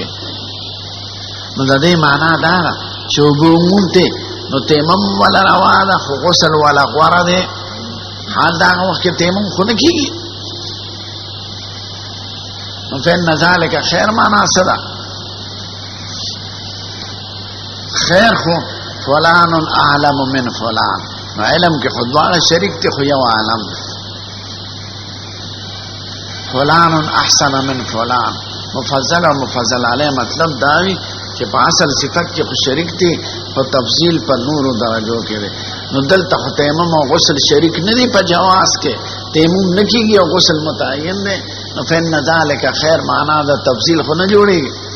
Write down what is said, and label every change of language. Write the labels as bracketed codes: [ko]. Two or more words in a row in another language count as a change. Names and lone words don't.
[ps] نو د دې معنا دا ده چې اوبه مونته نو تیمم ولا روا ده خو غسل ولا غوره دی. حال دا وخت کې تیمم خو نه کېږي. نو [ar] فإن ذلک خیر [ps] معنا څه ده؟ خیر خو [ar] فلان اعلم من فلان، [ps] نو علم کې خو دواړه شریک دي خو یو عالم ده. [ar] فلان احسن من فلان، مفضل او مفضل علیه [ps] مطلب دا وي چې په اصل صفت کې خو شریک دي خو تفضیل په نورو درجو کې دی. نو دلته خو تیمم او غسل شریک نه دي په جواز کې، تیمم نه کېږي او غسل متعین دی. نو [ar] فإن ذلک خیر [ps] معنا د تفضیل خو نه جوړېږي.